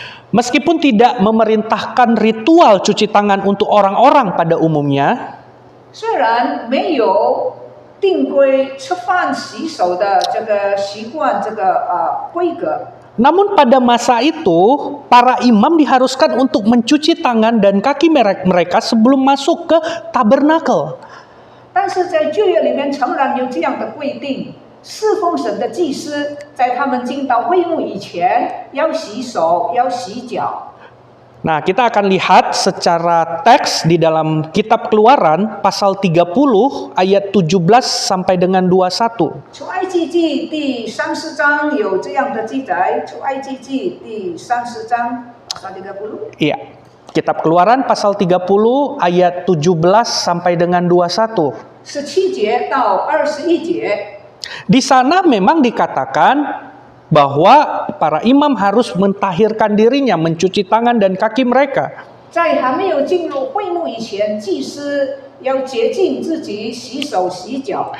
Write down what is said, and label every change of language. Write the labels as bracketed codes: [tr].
[id] Meskipun tidak memerintahkan ritual cuci tangan untuk orang-orang pada umumnya, [zh] 虽然没有定规吃饭洗手的这个习惯、规格， [id] namun pada masa itu para imam diharuskan untuk mencuci tangan dan kaki mereka sebelum masuk ke tabernakel. [zh] 但是在旧约里面诚然有这样的规定。侍奉神的祭司在他们进到会幕以前要洗手、要洗脚。 [id] Nah, kita akan lihat secara teks di dalam kitab Keluaran pasal 30 ayat 17 sampai dengan 21. [zh] 出埃及记第30章有这样的记载，出埃及记第30章 [id] pasal 30。 Iya. Kitab Keluaran pasal 30 ayat 17 sampai dengan 21. [zh] 17节到21节。 [id] Di sana memang dikatakan bahwa para imam harus mentahirkan dirinya, mencuci tangan dan kaki mereka. [zh] 在还没有进入会幕以前，祭司要洁净自己，洗手洗脚。